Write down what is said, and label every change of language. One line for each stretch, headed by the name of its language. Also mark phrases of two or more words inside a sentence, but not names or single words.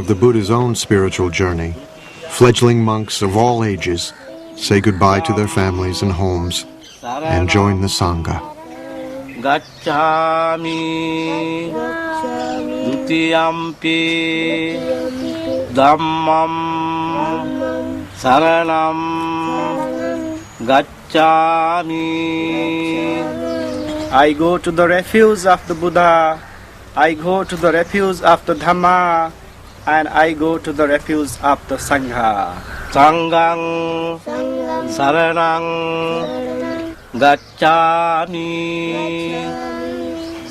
English: the Buddha's own spiritual journey, fledgling monks of all ages say goodbye to their families and homes and join the Sangha.
Pali: Gacchami dutiyampi dhammam saranam gacchami.
English: I go to the refuge of the Buddha, I go to the refuge of the Dhamma, and I go to the refuge of the Sangha.
Pali: Sanghang Saranang Gacchami.